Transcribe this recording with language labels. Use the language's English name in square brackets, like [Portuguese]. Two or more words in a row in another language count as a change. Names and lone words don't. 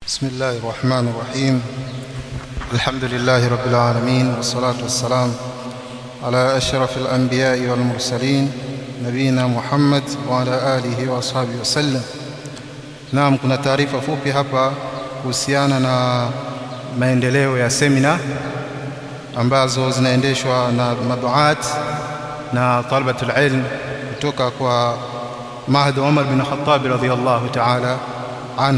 [Arabic] بسم الله الرحمن الرحيم. الحمد لله رب العالمين، والصلاة والسلام على أشرف الأنبياء والمرسلين نبينا محمد وعلى آله وأصحابه وسلم. [Swahili] Naam, kuna taarifa fupi hapa kuhusiana na maendeleo ya semina ambazo zinaendeshwa na maduat na [Arabic] طلبة العلم [Swahili] kutoka kwa Mahdi Umar bin Khattab [Arabic] رضي الله تعالى عنه.